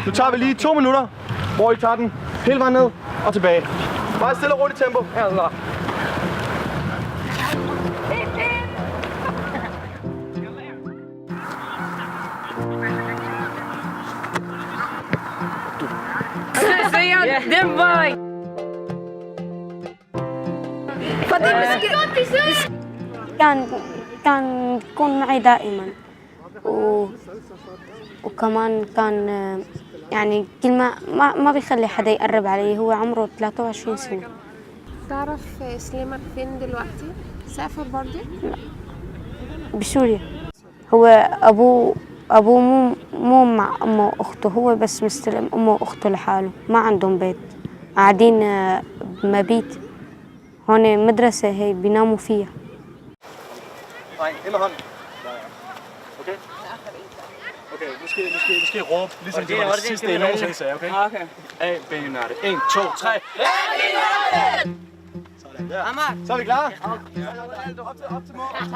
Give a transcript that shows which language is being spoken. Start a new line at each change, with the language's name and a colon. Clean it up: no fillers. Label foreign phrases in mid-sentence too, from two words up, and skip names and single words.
Danish: Nu tager vi lige 2 minutter, hvor I tager den hele vejen ned og tilbage. Bare stille og roligt tempo. Den vej!
Arabic: كان يكون معي دائما وكمان كان يعني كل ما بيخلي حدا يقرب علي. هو عمره 23 سنة. تعرف سليمان فين دلوقتي؟ سافر برضه؟ لا بسوريا. هو أبوه مو مع أمه وأخته، هو بس مستلم أمه وأخته لحاله، ما عندهم بيت، قاعدين بمبيت. هون مدرسة هي بيناموا فيها.
Danish: Okay? Okay, nu skal I råbe, ligesom det var det sidste, jeg nogensinde sagde, okay? Okay. A, B, United. 1, 2, 3. Sådan der. Så er vi klar? Op til mål.